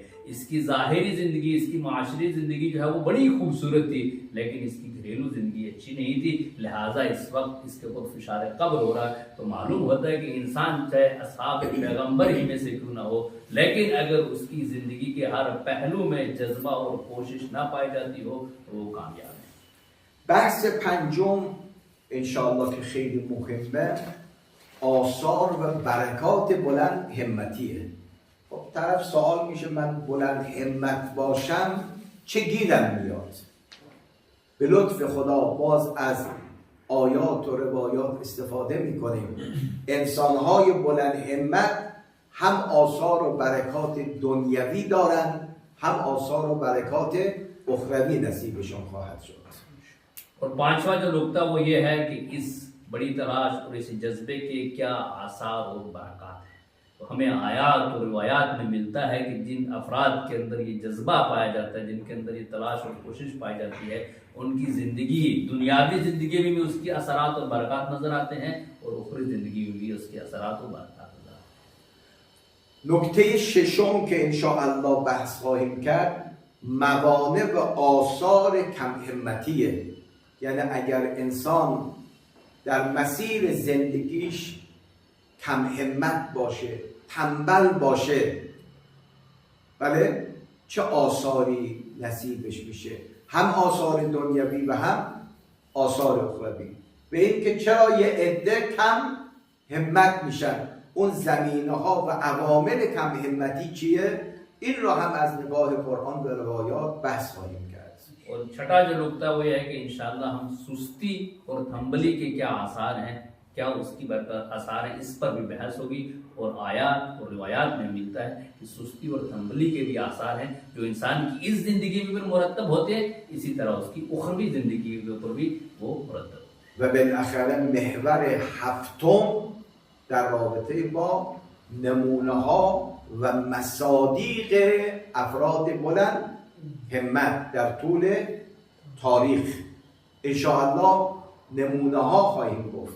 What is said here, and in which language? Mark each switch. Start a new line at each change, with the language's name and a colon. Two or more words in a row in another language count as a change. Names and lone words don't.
Urdu: اس کی ظاہری زندگی، اس کی معاشری زندگی جو ہے وہ بڑی خوبصورت تھی، لیکن اس کی گھریلو زندگی اچھی نہیں تھی، لہٰذا اس وقت اس کے اوپر فشار قبر ہو رہا ہے. تو معلوم ہوتا ہے کہ انسان چاہے اصحاب پیغمبر ہی میں سے کیوں نہ ہو، لیکن اگر اس کی زندگی کے ہر پہلو میں جذبہ اور کوشش نہ پائی جاتی ہو تو وہ کامیاب ہے.
Persian: بحث پنجم انشاءالله که خیلی مهمه، آثار و برکات بلند همتیه. خب طرف سوال میشه من بلند همت باشم چه گیرم میاد؟ به لطف خدا باز از آیات و روایات استفاده میکنیم. انسانهای بلند همت هم آثار و برکات دنیوی دارن، هم آثار و برکات اخروی نصیبشون خواهد شد.
Urdu: اور پانچواں جو نکتہ وہ یہ ہے کہ اس بڑی تلاش اور اس جذبے کے کیا آثار اور برکات ہے. تو ہمیں آیات اور روایات میں ملتا ہے کہ جن افراد کے اندر یہ جذبہ پایا جاتا ہے، جن کے اندر یہ تلاش اور کوشش پائی جاتی ہے، ان کی زندگی، دنیاوی زندگی میں بھی اس کے اثرات اور برکات نظر آتے ہیں اور اخری زندگی میں بھی اس کے اثرات اور برکات نظر آتے ہیں.
Persian: نکته ششم که انشاءالله بحث خواهیم کرد موانع و آثار کم همتیه. یعنی اگر انسان در مسیر زندگیش کم همت باشه، تنبل باشه، بله چه آثاری نصیبش میشه؟ هم آثار دنیوی و هم آثار اخروی. به این که چرا یه عده کم همت میشن، اون زمینه ها و عوامل کم همتی چیه؟ این را هم از نگاه قرآن و روایات بحث خواهیم کرد.
Urdu: اور چھٹا جو نکتہ وہ یہ ہے کہ انشاءاللہ ہم سستی اور تنبلی کے کیا آثار ہیں، کیا اس کی آثار ہیں، اس پر بھی بحث ہوگی. اور آیات اور روایات میں ملتا ہے کہ سستی اور تنبلی کے بھی آثار ہیں جو انسان کی اس زندگی میں بھی مرتب ہوتے ہیں، اسی طرح اس کی اخروی زندگی کے اوپر بھی وہ مرتب ہوتے ہیں.
Persian: و بالاخره محور هفتم در رابطه با نمونه ها و مصادیق افراد بلند همت در طول تاریخ انشاءالله نمونه ها خواهیم گفت.